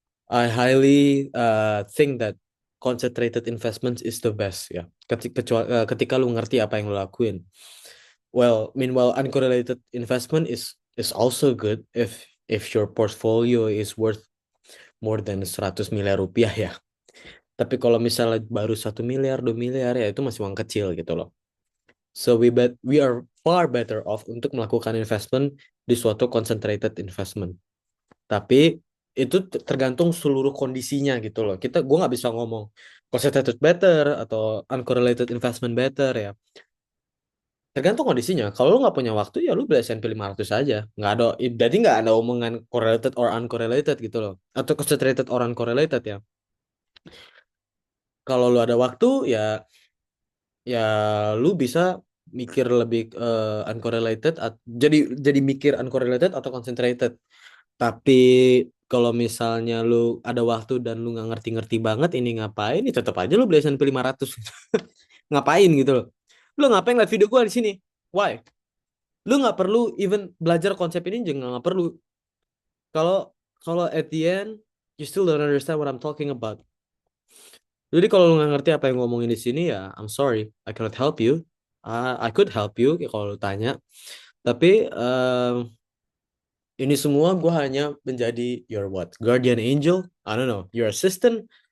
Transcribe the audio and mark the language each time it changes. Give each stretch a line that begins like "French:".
English: I highly think that concentrated investments is the best ya.
Indonesian: Ketika lu ngerti apa yang lu lakuin.
English: Well, meanwhile uncorrelated investment is also good if your portfolio is worth more than 100 miliar rupiah ya.
Indonesian: Tapi kalau misalnya baru 1 miliar, 2 miliar ya itu masih uang kecil gitu loh.
English: So we are far better off
Indonesian: untuk melakukan
English: investment
Indonesian: di suatu
English: concentrated investment.
Indonesian: Tapi itu tergantung seluruh kondisinya gitu loh. Gue nggak bisa ngomong concentrated better atau uncorrelated investment better ya. Tergantung kondisinya. Kalau lu nggak punya waktu ya lu beli S&P 500 aja. Nggak ada, berarti nggak ada omongan correlated or uncorrelated gitu loh. Atau concentrated or uncorrelated ya. Kalau lu ada waktu ya ya lu bisa mikir lebih uncorrelated jadi mikir uncorrelated atau concentrated. Tapi kalau misalnya lu ada waktu dan lu nggak ngerti-ngerti banget ini ngapain, ya tetap aja lu beli S&P 500. Ngapain gitu loh. Lu ngapain lihat video gua di sini?
English: Why?
Indonesian: Lu nggak perlu even belajar konsep ini juga nggak perlu. Kalau kalau
English: at the end you still don't understand what I'm talking about.
Indonesian: Jadi kalau lu nggak ngerti apa yang ngomongin di sini ya,
English: I'm sorry, I cannot help you. I could help you
Indonesian: ya kalau lu tanya. Tapi ini semua gue hanya menjadi
English: your what? Guardian angel? I don't know. Your assistant?